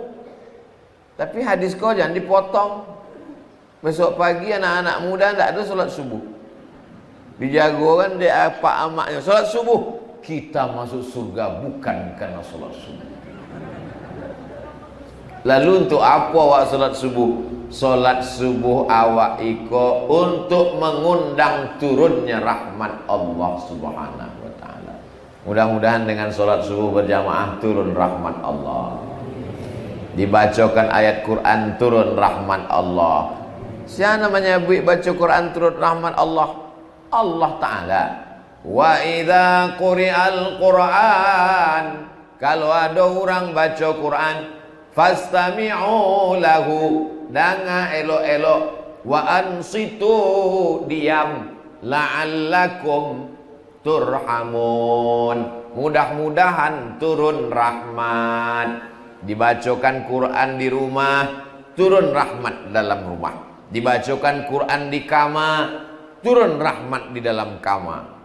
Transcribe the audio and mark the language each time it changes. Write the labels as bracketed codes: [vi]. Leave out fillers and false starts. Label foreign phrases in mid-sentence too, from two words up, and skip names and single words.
[id] Tapi hadis kau jangan dipotong. Besok pagi anak-anak muda tak ada solat subuh, dijagokan dia apa amaknya solat subuh. Kita masuk surga bukan karena solat subuh. Lalu untuk apa awak solat subuh? Solat subuh awak iko untuk mengundang turunnya rahmat Allah Subhanahu wa ta'ala. Mudah-mudahan dengan solat subuh berjamaah turun rahmat Allah. Dibacakan ayat Quran turun rahmat Allah. Siapa namanya baca Quran turun rahmat Allah? [ar] Allah Ta'ala. Wa idza quri'al Quran, [id] kalau ada orang baca Quran, [ar] fastami'u lahu, [min] danga elok-elok, [ar] wa ansitu, [id] diam, [ar] la'allakum turhamun, [id] mudah-mudahan turun rahmat. Dibacakan Quran di rumah, turun rahmat dalam rumah. Dibacakan Quran di kamar, turun rahmat di dalam kamar.